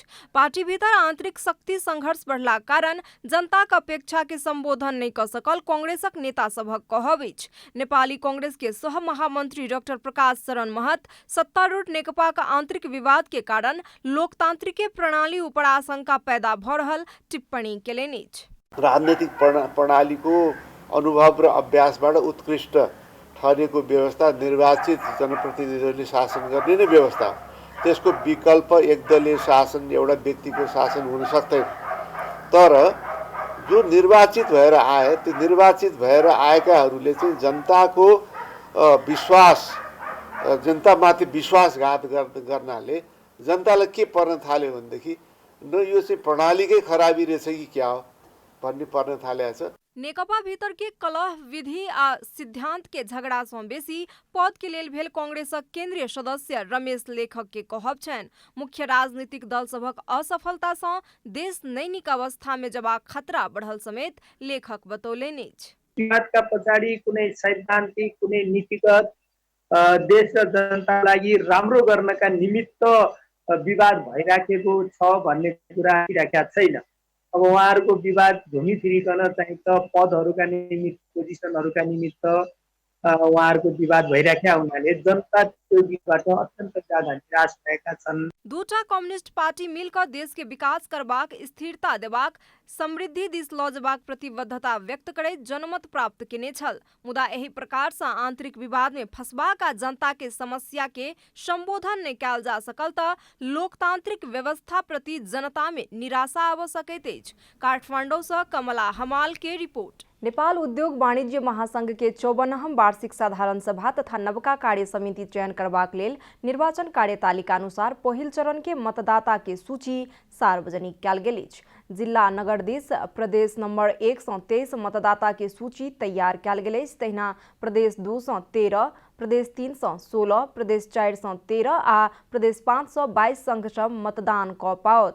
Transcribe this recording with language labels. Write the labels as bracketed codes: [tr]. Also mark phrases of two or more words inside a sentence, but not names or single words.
[mai] पार्टी भीतर आंतरिक शक्ति संघर्ष बढ़ला कारण जनता के अपेक्षा के संबोधन नहीं कर सकल कांग्रेसक नेता सभक कहब अछि। नेपाली कांग्रेस के सह महामंत्री डॉक्टर प्रकाश शरण महत सत्तारूढ़ नेकपा का आंतरिक विवाद के कारण लोकतांत्रिक प्रणाली ऊपर आशंका पैदा भ रहल टिप्पणी केलनि अछि। [ne] राजनीतिक प्रणालीको अनुभव र अभ्यासबाट उत्कृष्ट ठहरेको व्यवस्था निर्वाचित जनप्रतिनिधिहरूले शासन गर्ने नै व्यवस्था। त्यसको विकल्प एकदलीय शासन एउटा व्यक्तिको शासन हुन सक्दैन। तर जो निर्वाचित भएर आए त्यो निर्वाचित भएर आएकाहरूले चाहिँ जनताको विश्वास जनतामाथि विश्वासघात गर्नाले जनतालाई के पर्न थाल्यो भनेदेखि न यो चाहिँ प्रणालीकै खराबी रहेछ कि क्या हो भन्ने पर्न थालेको छ। [mai] नेकपा भीतर के कलह विधि आ सिद्धांत के झगड़ा से बेसी पद के लेल भेल कांग्रेसक केंद्रीय सदस्य रमेश लेखक के कहब छनि। मुख्य राजनीतिक दल सभक असफलता से देश नैनिक अवस्था में जबाक खतरा बढ़ल समेत लेखक बतौलनि अछि। [ne] विवादका पछाडि कुनै सैद्धान्तिक कुनै नीतिगत देश र जनताका लागि राम्रो गर्नका निमित्त विवाद भइराखेको छ भन्ने कुरा आइराखेका छैन। अब उहाँहरूको विवाद घुमिफिरिकन चाहिँ त पदहरूका निमित्त पोजिसनहरूका निमित्त उहाँहरूको विवाद भइराखेका हुनाले जनता त्यो विवादबाट अत्यन्त ज्यादा निराश भएका छन्। [mai] दूटा कम्युनिस्ट पार्टी मिलकर देश के विकास करबाक स्थिरता देबाक समृद्धि दिस ल जबाक प्रतिबद्धता व्यक्त करैत जनमत प्राप्त केने छल। मुदा एही प्रकार से आंतरिक विवाद में फंसबाक आ जनता के समस्या के संबोधन नहीं कयल जा सकल त लोकतांत्रिक व्यवस्था प्रति जनता में निराशा आब सकैत अछि। काठमांडू से कमला हमाल के रिपोर्ट। नेपाल उद्योग वाणिज्य महासंघ के 54वां वार्षिक साधारण सभा तथा नवका कार्य समिति चयन करबाक लेल निर्वाचन कार्यतालिका अनुसार पहिल चरण के मतदाता के सूची सार्वजनिक कयल गेल अछि। जिला नगर दिस प्रदेश नंबर 1 से 23 मतदाता के सूची तैयार कयल गेल अछि। तहिना प्रदेश 2 से 13, प्रदेश 3 से 16, प्रदेश 4 से 13 आ प्रदेश 5 से 22 संघ सब मतदान क पाओत।